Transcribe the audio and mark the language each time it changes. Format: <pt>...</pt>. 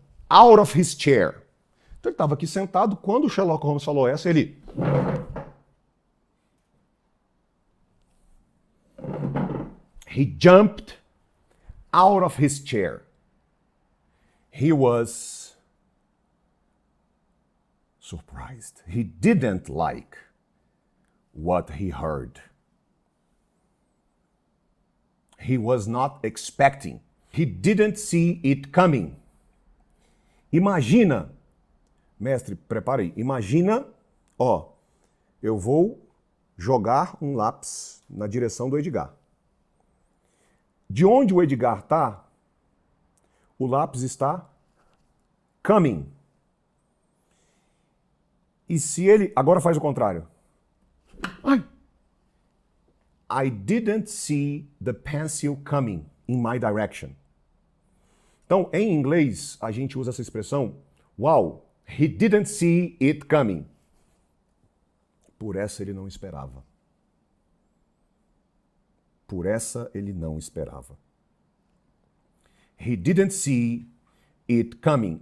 <en>out of his chair.</en> <pt>Então ele estava aqui sentado, quando o Sherlock Holmes falou essa, ele...</pt> <en>He jumped out of his chair. He was surprised. He didn't like what he heard. He was not expecting. He didn't see it coming.</en> <pt>Imagina, mestre, prepare aí. Imagina, ó, eu vou jogar um lápis na direção do Edgar. De onde o Edgar está, o lápis está coming. E se ele... Agora faz o contrário. Ai!</pt> <en>I didn't see the pencil coming in my direction.</en> <pt>Então, em inglês, a gente usa essa expressão,</pt> <en>wow, he didn't see it coming.</en> <pt>Por essa ele não esperava. Por essa ele não esperava.</pt> <en>He didn't see it coming.</en>